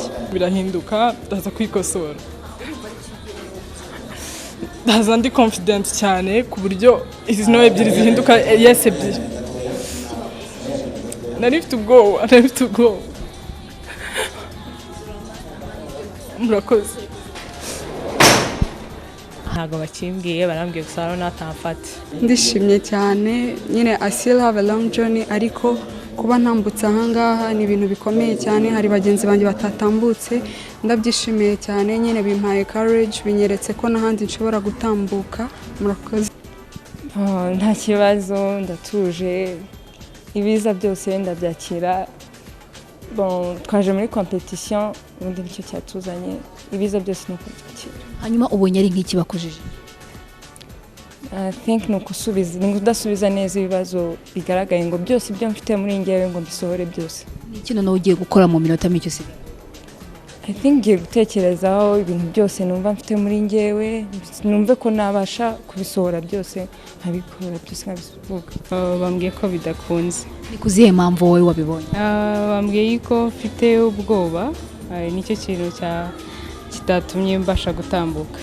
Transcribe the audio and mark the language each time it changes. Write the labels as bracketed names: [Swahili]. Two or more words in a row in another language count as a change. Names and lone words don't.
[Kinyarwanda] Birahinduka, ndaza kwikosora. Ndaza ndi confident cyane ku buryo izi no ebyiri zihinduka yes ebyiri. Narifite ubwoba. Murakoze. Ntago bakimbwiye, barambwiye gusa natamfata. Ndishimye cyane, nyine [English] I still have a long journey, [Kinyarwanda] ariko kuba ntambutse ahangaha ni ibintu bikomeye cyane. Hari bagenzi banjye batatambutse, ndabyishimiye cyane, nyine bimpaye courage, binyeretse ko n'ahandi nshobora gutambuka. Murakoze. Nta kibazo, ndatuje, ibiza byose ndabyakira. Twaje muri competition, ubundi nicyo cyatuzanye, ibiza byose nuko byakira. Hanyuma ubonye ari nk'iki bakujije? [English] I think [Kinyarwanda] no kudasubiza neza ibibazo bigaragaye ngo byose ibyo mfite muri ngewe ngo mbisohore byose. Ni ikintu nawe ugiye gukora mu minota mike usigaye? [English] I think [Kinyarwanda] ngiye gutekerezaho ibintu byose numva mfite muri ngewe, numve ko nabasha kubisohora byose, nkabikora byose nkabivuga. Bambwiye ko bidakunze. Ni kuzihe mpamvu wowe wabibonye? Bambwiye ko mfite ubwoba, nicyo kintu kitatumye mbasha gutambuka.